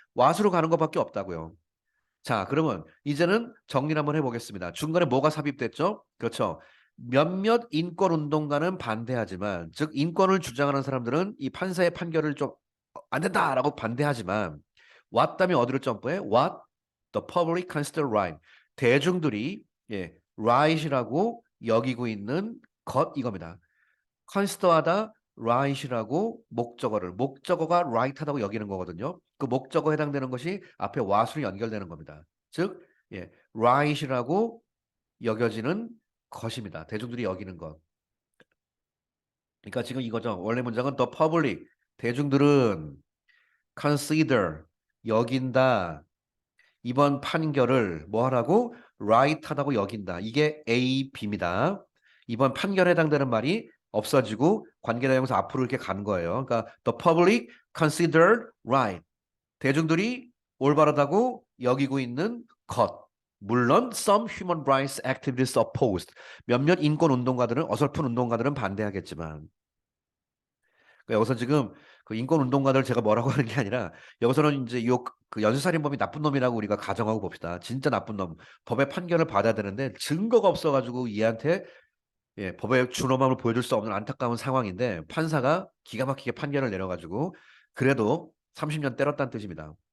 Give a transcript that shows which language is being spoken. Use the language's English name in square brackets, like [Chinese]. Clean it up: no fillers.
[Korean] what으로 가는 것밖에 없다고요. 자, 그러면 이제는 정리를 한번 해보겠습니다. 중간에 뭐가 삽입됐죠? 그렇죠. 몇몇 인권 운동가는 반대하지만, 즉 인권을 주장하는 사람들은 이 판사의 판결을 좀 안 된다라고 반대하지만, what 다음에 어디를 점프해? [English] What the public consider right. [Korean] 대중들이 right이라고 여기고 있는 것 이겁니다. consider하다 right이라고 목적어가 right하다고 여기는 거거든요. 그 목적어에 해당되는 것이 앞에 what으로 연결되는 겁니다. 즉, right이라고 여겨지는 것입니다. 대중들이 여기는 것. 그러니까 지금 이거죠. 원래 문장은 [English] the public, [Korean] 대중들은 consider, 여긴다. 이번 판결을 뭐 하라고? right하다고 여긴다. 이게 A, B입니다. 이번 판결에 해당되는 말이 없어지고 관계대명사 앞으로 이렇게 가는 거예요. 그러니까 [English] the public considered right. [Korean] 대중들이 올바르다고 여기고 있는 것. 물론 [English] some human rights activists opposed. [Korean] 몇몇 인권 운동가들은 어설픈 운동가들은 반대하겠지만 그러니까 여기서 지금 그 인권 운동가들 제가 뭐라고 하는 게 아니라 여기서는 이제 그 연쇄살인범이 나쁜 놈이라고 우리가 가정하고 봅시다. 진짜 나쁜 놈. 법의 판결을 받아야 되는데 증거가 없어가지고 얘한테 법의 준엄함을 보여줄 수 없는 안타까운 상황인데 판사가 기가 막히게 판결을 내려가지고 그래도 30년 때렸다는 뜻입니다.